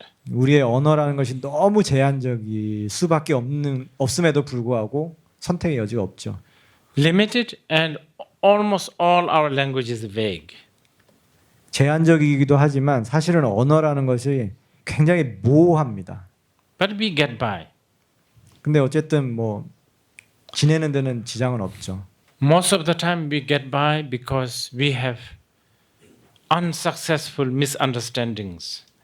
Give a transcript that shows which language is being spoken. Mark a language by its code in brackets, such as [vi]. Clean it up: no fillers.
[ko] 우리의 언어라는 것이 너무 제한적일 수밖에 없음에도 불구하고 선택의 여지가 없죠. [en] limited, and almost all our language is vague. [ko] 제한적이기도 하지만 사실은 언어라는 것이 굉장히 모호합니다. [en] But we get by. [ko] 근데 어쨌든 뭐 지내는 데는 지장은 없죠. [en] Most of the time we get by because we have unsuccessful misunderstandings.